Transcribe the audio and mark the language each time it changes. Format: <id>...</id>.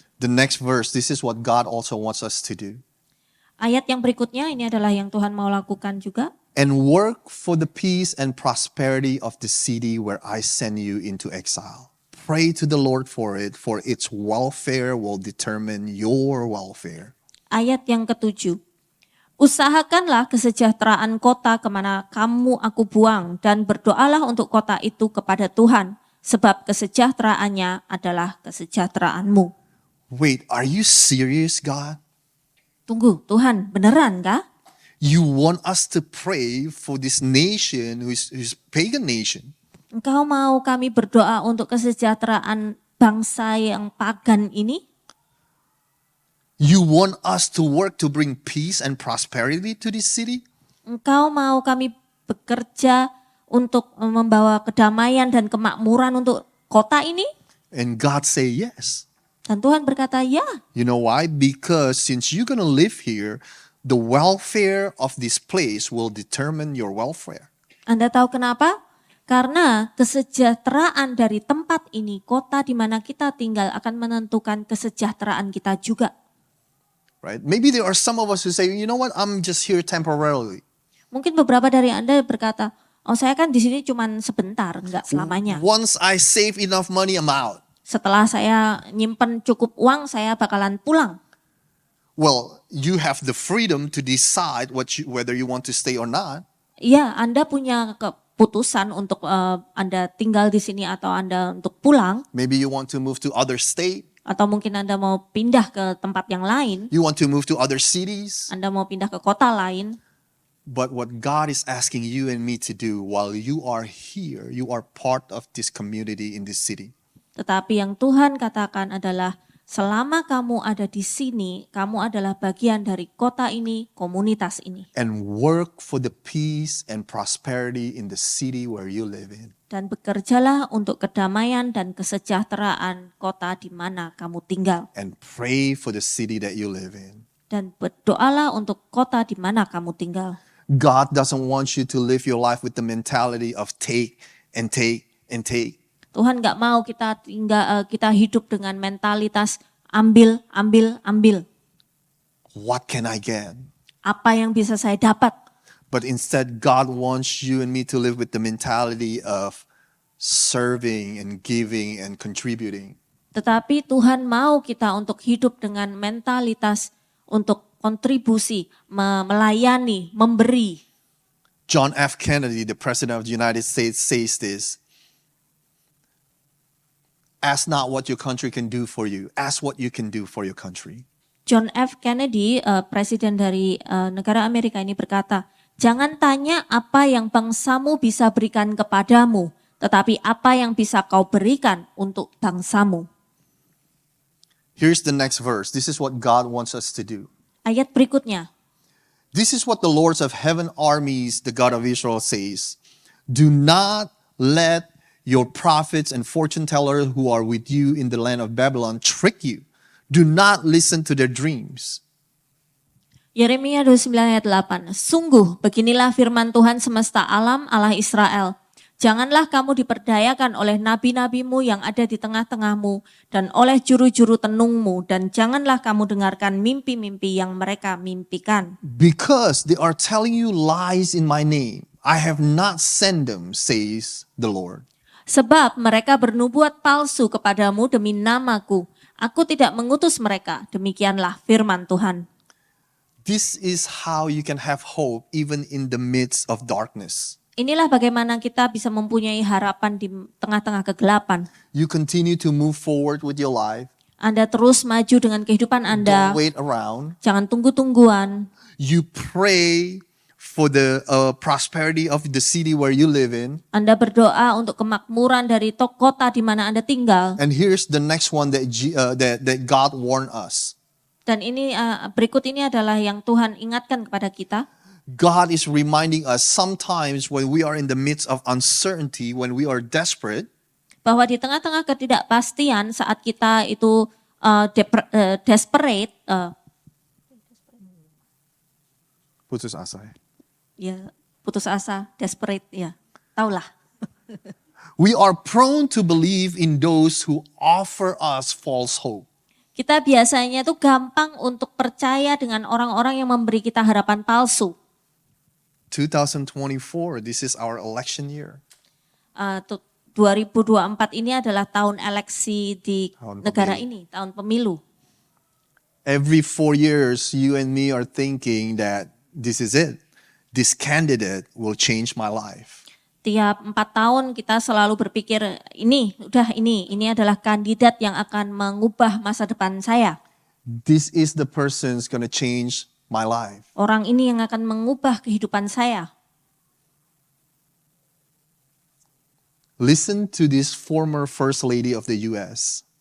<en>The next verse, this is what God also wants us to do.</en> <id>Ayat yang berikutnya ini adalah yang Tuhan mau lakukan juga.</id> <en>And work for the peace and prosperity of the city where I send you into exile. Pray to the Lord for it, for its welfare will determine your welfare.</en> <id>Ayat yang ketujuh. Usahakanlah kesejahteraan kota kemana kamu aku buang dan berdoalah untuk kota itu kepada Tuhan, sebab kesejahteraannya adalah kesejahteraanmu.</id> <en>Wait, are you serious, God?</en> <id>Tunggu, Tuhan, beneran kah?</id> <en>You want us to pray for this nation who's pagan nation.</en> <id>Engkau mau kami berdoa untuk kesejahteraan bangsa yang pagan ini?</id> <en>You want us to work to bring peace and prosperity to this city?</en> <id>Engkau mau kami bekerja untuk membawa kedamaian dan kemakmuran untuk kota ini?</id> <en>And God say yes.</en> <id>Dan Tuhan berkata, ya.</id> <en>You know why? Because since you're going to live here, the welfare of this place will determine your welfare.</en> <id>Anda tahu kenapa? Karena kesejahteraan dari tempat ini, kota di mana kita tinggal akan menentukan kesejahteraan kita juga.</id> <en>Right? Maybe there are some of us who say, you know what, I'm just here temporarily.</en> <id>Mungkin beberapa dari Anda berkata, oh saya kan di sini cuma sebentar, enggak selamanya.</id> <en>Once I save enough money, I'm out.</en> <id>Setelah saya nyimpen cukup uang, saya bakalan pulang.</id> <en>Well, you have the freedom to decide whether you want to stay or not.</en> <id>Iya, Anda punya keputusan untuk Anda tinggal di sini atau Anda untuk pulang.</id> <en>Maybe you want to move to other state.</en> <id>Atau mungkin Anda mau pindah ke tempat yang lain.</id> <en>You want to move to other cities.</en> <id>Anda mau pindah ke kota lain.</id> <en>But what God is asking you and me to do while you are here, you are part of this community in this city.</en> <id>Tetapi yang Tuhan katakan adalah selama kamu ada di sini, kamu adalah bagian dari kota ini, komunitas ini.</id> <en>And work for the peace and prosperity in the city where you live in.</en> <id>Dan bekerjalah untuk kedamaian dan kesejahteraan kota di mana kamu tinggal.</id> <en>And pray for the city that you live in.</en> <id>Dan berdoalah untuk kota di mana kamu tinggal.</id> <en>God doesn't want you to live your life with the mentality of take and take and take.</en> <id>Tuhan gak mau kita hidup dengan mentalitas ambil, ambil, ambil.</id> <en>What can I get?</en> <id>Apa yang bisa saya dapat?</id> <en>But instead, God wants you and me to live with the mentality of serving and giving and contributing.</en> <id>Tetapi Tuhan mau kita untuk hidup dengan mentalitas untuk kontribusi, melayani, memberi.</id> <en>John F. Kennedy, the President of the United States, says this. Ask not what your country can do for you. Ask what you can do for your country.</en> <id>John F. Kennedy, presiden dari negara Amerika ini berkata, jangan tanya apa yang bangsamu bisa berikan kepadamu, tetapi apa yang bisa kau berikan untuk bangsamu.</id> <en>Here's the next verse. This is what God wants us to do.</en> <id>Ayat berikutnya.</id> <en>This is what the Lord of heaven armies, the God of Israel, says. Do not let your prophets and fortune tellers who are with you in the land of Babylon trick you. Do not listen to their dreams.</en> <id>Yeremia 29 ayat 8. Sungguh beginilah firman Tuhan semesta alam Allah Israel. Janganlah kamu diperdayakan oleh nabi-nabimu yang ada di tengah-tengahmu dan oleh juru-juru tenungmu, dan janganlah kamu dengarkan mimpi-mimpi yang mereka mimpikan.</id> <en>Because they are telling you lies in my name. I have not sent them, says the Lord.</en> <id>Sebab mereka bernubuat palsu kepadamu demi namaku. Aku tidak mengutus mereka, demikianlah firman Tuhan.</id> <en>This is how you can have hope even in the midst of darkness.</en> <id>Inilah bagaimana kita bisa mempunyai harapan di tengah-tengah kegelapan.</id> <en>You continue to move forward with your life.</en> <id>Anda terus maju dengan kehidupan Anda.</id> <en>Don't wait around.</en> <id>Jangan tunggu-tungguan.</id> <en>You pray for the prosperity of the city where you live in.</en> <id>Anda berdoa untuk kemakmuran dari kota di mana Anda tinggal.</id> <en>And here's the next one that God warned us.</en> <id>Dan ini berikut ini adalah yang Tuhan ingatkan kepada kita.</id> <en>God is reminding us sometimes when we are in the midst of uncertainty, when we are desperate,</en> <id>Bahwa di tengah-tengah ketidakpastian saat kita itu desperate, putus asa. ya putus asa, desperate, ya taulah. We are prone to believe in those who offer us false hope. Kita biasanya tuh gampang untuk percaya dengan orang-orang yang memberi kita harapan palsu. 2024, this is our election year. 2024 ini adalah tahun eleksi di Tahun negara pemilu. ini, tahun pemilu.</id> <en>Every 4 years, you and me are thinking that this is it. This candidate will change my life.</en> <id>Tiap 4 tahun kita selalu berpikir ini adalah kandidat yang akan mengubah masa depan saya.</id> <en>This is the person's gonna change my life.</en> <id>Orang ini yang akan mengubah kehidupan saya.</id> <en>Listen to this former First Lady of the US.</en>